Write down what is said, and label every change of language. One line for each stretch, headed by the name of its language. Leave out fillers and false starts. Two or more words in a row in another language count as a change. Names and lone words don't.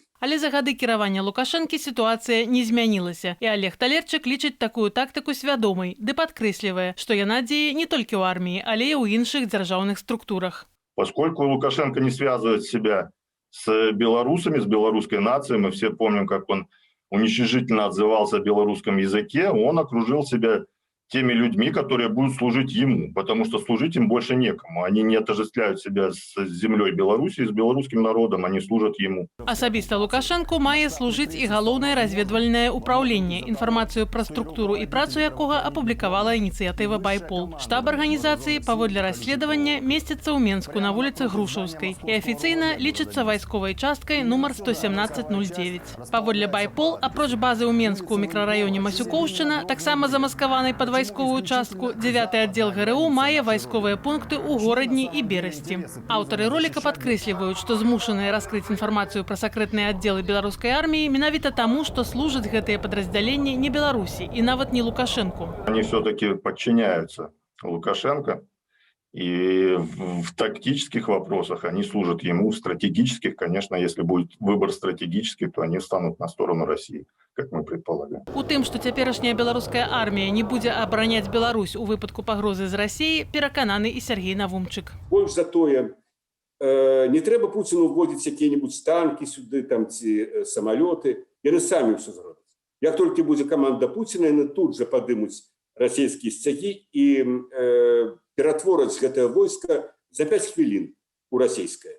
Belarusian: Але за гады кіравання Лукашэнкі сітуацыя не змянілася, і Олег Талерчик лічыць такую тактыку свядомай, ды падкрэслівае, што яна дзее не толькі ў арміі, але і ў іншых дзяржаўных структурах.
Russian: Поскольку Лукашенко не связывает себя с белорусами, с белорусской нацией, мы все помним, как он уничижительно отзывался о белорусском языке, он окружил себя теми людьми, которые будут служить ему, потому что служить им больше некому. Они не отождествляют себя с землей Беларуси, с белорусским народом, они служат ему.
Belarusian: Асабіста Лукашэнку мае служыць і галоўнае разведвальнае ўпраўленне, інфармацыю пра структуру і працу якога апублікавала ініцыятыва «Байпол». Штаб арганізацыі, паводле расследавання, месціцца ў Менску на вуліцы Грушаўскай і афіцыйна лічыцца вайсковай часткай нумар 11709. Паводле «Байпол», апроч базы ў Менску ў мікрараёне Масюкоўшчына, таксама замаскаванай пад вайсковую частку, 9-й аддзел ГРУ мае вайсковыя пункты ў Горадні і Берасці. Аўтары роліка падкрэсліваюць, што змушаныя раскрыць інфармацыю пра сакрэтныя аддзелы беларускай арміі менавіта таму, што служаць гэтыя падраздзяленні не Беларусі і нават не Лукашэнку.
Russian: Они все-таки подчиняются Лукашенко, и в тактических вопросах они служат ему, в стратегических, конечно, если будет выбор стратегический, то они встанут на сторону России, как мы предполагаем.
Belarusian: У тым, што цяперашняя беларуская армія не будзе абараняць Беларусь у выпадку пагрозы з Расіі, перакананы і Сергей Навумчык. Больш за тое, не трэба Пуціну вводзіць якія-небудзь танкі сюды, там ці самалёты, яны самі ўсё зробяць. Як толькі будзе каманда Пуціна, яны тут жа падымуць расійскія сцягі і ператвораць гэтае войска за 5 хвілін у расійскае.